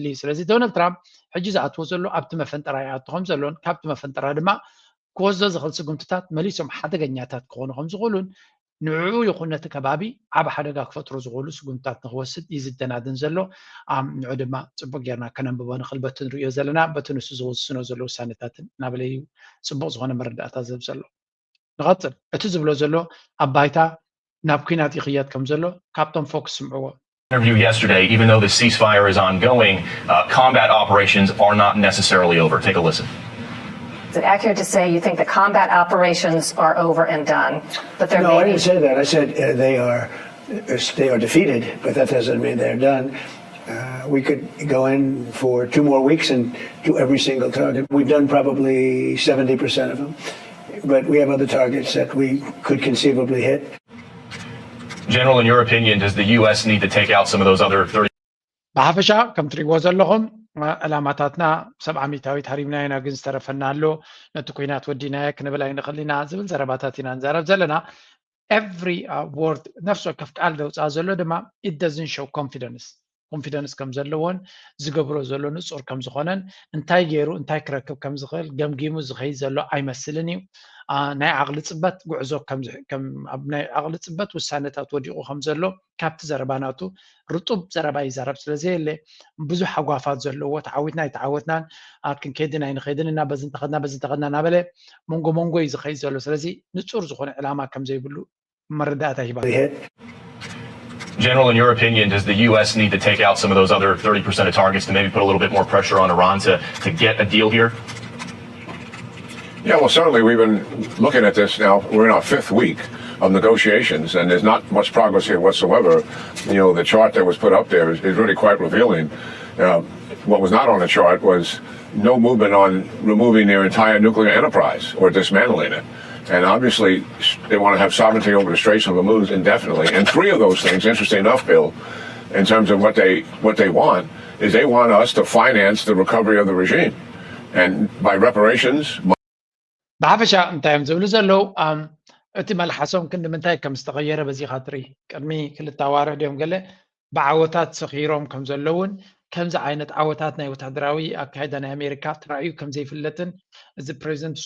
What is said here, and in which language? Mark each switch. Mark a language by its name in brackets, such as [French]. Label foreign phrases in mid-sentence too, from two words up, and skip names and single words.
[Tigrinya] እዩ ስለዚ ዶናልድ ትራምፕ ሕጂ ዝኣትዎ ዘሎ ኣብቲ መፈንጠራ ይኣቱ ከም ዘሎን ካብቲ መፈንጠራ ድማ ክወስዶ ዝኽእል ስጉምትታት መሊሶም ሓደገኛታት ክኾኑ ከም ዝኽእሉን ንዑ ይኹን ነቲ ከባቢ ዓብ ሓደጋ ክፈጥሩ ዝኽእሉ ስጉምትታት ንክወስድ እዩ ዝደናድን ዘሎ ንዑ ድማ ፅቡቅ ጌርና ከነንብቦ ንኽእል በቲ ንሪኦ ዘለና በቲ ንሱ ዝውስኖ ዘሎ ውሳነታትን ናበለዩ ፅቡቅ ዝኾነ መረዳእታ ዝህብ ዘሎ ንቐፅል እቲ ዝብሎ ዘሎ ኣብ ባይታ ናብ ኩናት ይኽየድ ከም ዘሎ ካብቶም ፎክስ ስምዕዎ [English] Interview yesterday, even though the ceasefire is ongoing, combat operations are not necessarily over. Take a listen. Is it accurate to say you think the combat operations are over and done? But there No, I didn't say that. I said they are defeated, but that doesn't mean they're done. We could go in for 2 more weeks and do every single target. We've done probably 70% of them, but we have other targets that we could conceivably hit. General, in your opinion, does the U.S. need to take out some of those other 30? [Tigrinya] ብሓፈሻ ከም ትሪእዎ ዘለኹም ዕላማታትና 700 ሃሪምና ኢና ግን ዝተረፈና ኣሎ ነቲ ኩናት ወዲናየ ክንብል ኣይንኽእል ኢና ዝብል ዘረባታት ኢና ንዛረብ ዘለና every word ነፍሲ ወከፍ ቃል ዘውፅኣ ዘሎ ድማ [English] it doesn't show confidence [Tigrinya] ከም ዘለዎን ዝገብሮ ዘሎ ንጹር ከም ዝኾነን እንታይ ገይሩ እንታይ ክረክብ ከም ዝኽእል ገምጊሙ ዝኸይድ ዘሎ ኣይመስልን እዩ ናይ ዓቕሊ ፅበት ጉዕዞ ከም ኣብ ናይ ዓቕሊ ፅበት ውሳነታት ወዲቑ ከም ዘሎ ካብቲ ዘረባናቱ ርጡብ ዘረባ ይዛረብ ስለዘየለ ብዙሕ ሓጓፋት ዘለዎ ተዓዊትናን ክንከይድን ኣይንኸይድን እና በዚ እንተኸድና እናበለ መንጎ እዩ ዝኸይድ ዘሎ ስለዚ ንጹር ዝኾነ ዕላማ ከም ዘይብሉ መረዳእታ ሂባ [English] General, in your opinion, does the U.S. need to take out some of those other 30% of targets to maybe put a little bit more pressure on Iran to get a deal here? Yeah, well, certainly we've been looking at this now. We're in our 5th week of negotiations, and there's not much progress here whatsoever. You know, the chart that was put up there is really quite revealing. What was not on the chart was no movement on removing their entire nuclear enterprise or dismantling it. And obviously, they want to have sovereignty over the Straits of Hormuz indefinitely. And 3 of those things, interesting enough, Bill, in terms of what they want, is they want us to finance the recovery of the regime. And by reparations... [Tigrinya] ብሓፈሻ እንታይ እዮም ዝብሉ ዘለው እቲ መልሓሶም ክንዲ ምንታይ ከም ዝተቐየረ በዚኻ ትርኢ ቅድሚ 2 ኣዋርሕ ድዮም ገለ ብዓወታት ሰኺሮም ከም ዘለውን ከምዚ ዓይነት ዓወታት ናይ ወታደራዊ ኣካይዳ ናይ ኣሜሪካ ተራእዩ ከም ዘይፍለጥን እዚ ፕሬዚደንት